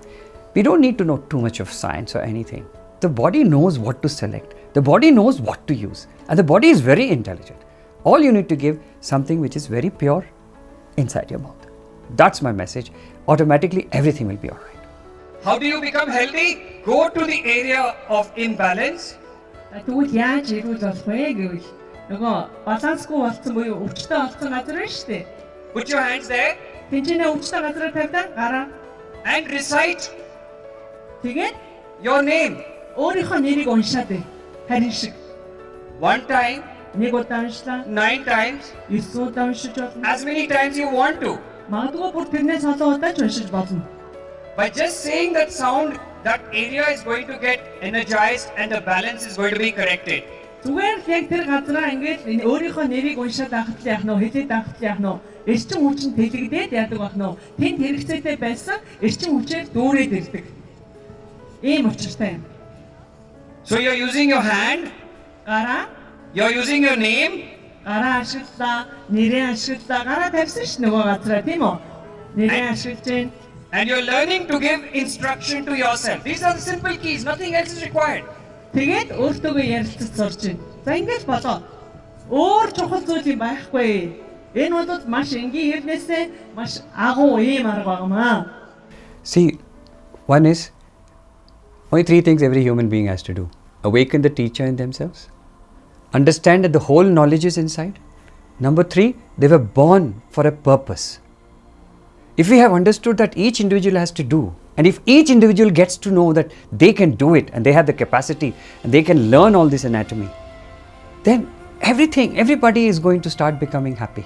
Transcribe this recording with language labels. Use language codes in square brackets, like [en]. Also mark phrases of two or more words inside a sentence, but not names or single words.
[en] We don't need to know too much of science or anything. The body knows what to select. The body knows what to use. And the body is very intelligent. All you need to give something which is very pure inside your mouth. That's my message. Automatically everything will be alright. How do you become healthy? Go to the area of imbalance. [mn] Тэгвэл яаж ирүүл болох вэ гэвэл нөгөө балансгүй болсон буюу өвчтөй болсон газар байна шүү дээ. [en] Put your hands there. [mn] Тэнцэнэ өвчтөй газараа тавьдаа гараа. [en] And recite [mn] Тэгээд [en] your name. [mn] Өөрийнхөө нэрийг уншаад бай. Харин шиг. [en] One time. [mn] Нэг удаа уншлаа. [en] 9 times. [mn] 9 удаа уншиж болно. [en] As many times you want to. [mn] Магадгүй бүр тэрнээс олон удаа ч уншиж болно. [en] By just saying that sound, that area is going to get energized and the balance is going to be corrected. [mn] Зүгээр л яг тэр газараа ингээд өөрийнхөө нэрийг уншаад авах яах нь, хэлээд авах яах нь, эрчим хүчин тэлэгдээд яадаг байх нь. Тэнд хэрэгцээтэй байсан эрчим хүчээр дүүрээд ирдэг. Ийм учиртай юм. [en] So you're using your hand. [mn] Гараа. [en] You're using your name. [mn] Гараа ашиглаа, нэрээ ашиглаа, гараа тавьсан ш нөгөө газараа тийм үү? Нэрээ ашиглаж байна. [en] And you're learning to give instruction to yourself. These are the simple keys, nothing else is required. [mn] Тэгээд өөртөөгөө ярилцаж сурч байна. За ингэж болоо. Өөр чухал зүйл юм байхгүй. Энэ бол маш энгийн хэрнээсээ маш агуу ийм арга багмаа. [en] See, one is only three things every human being has to do: awaken the teacher in themselves, understand that the whole knowledge is inside. Number three, they were born for a purpose. If we have understood that each individual has to do, and if each individual gets to know that they can do it and they have the capacity and they can learn all this anatomy, then everybody is going to start becoming happy.